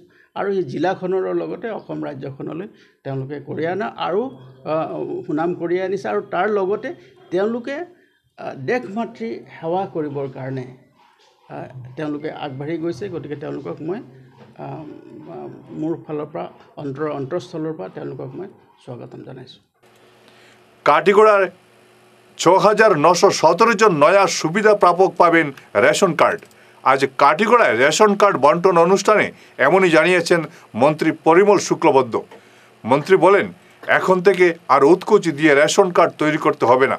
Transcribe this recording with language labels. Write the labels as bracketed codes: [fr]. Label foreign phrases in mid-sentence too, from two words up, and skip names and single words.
[as] আৰু এই জিলাখনৰ লগতে অসম ৰাজ্যখনলৈ তেওঁলোকে কঢ়িয়াই অনা আৰু সুনাম কঢ়িয়াই আনিছে, আৰু তাৰ লগতে তেওঁলোকে দেশ মাতৃ সেৱা কৰিবৰ কাৰণে তেওঁলোকে আগবাঢ়ি গৈছে। গতিকে তেওঁলোকক মই মোৰ ফালৰ পৰা অন্তৰস্থলৰ পৰা তেওঁলোকক মই স্বাগতম জনাইছোঁ। [bn] কাটিগড়ার ৬,৯১৭ জন নয়া সুবিধা প্রাপক পাবেন রেশন কার্ড। আজ কাটিগড়ায় রেশন কার্ড বন্টন অনুষ্ঠানে এমনই জানিয়েছেন মন্ত্রী পরিমল শুক্লবৈদ্য। মন্ত্রী বলেন, এখন থেকে আর উৎকোচি দিয়ে রেশন কার্ড তৈরি করতে হবে না।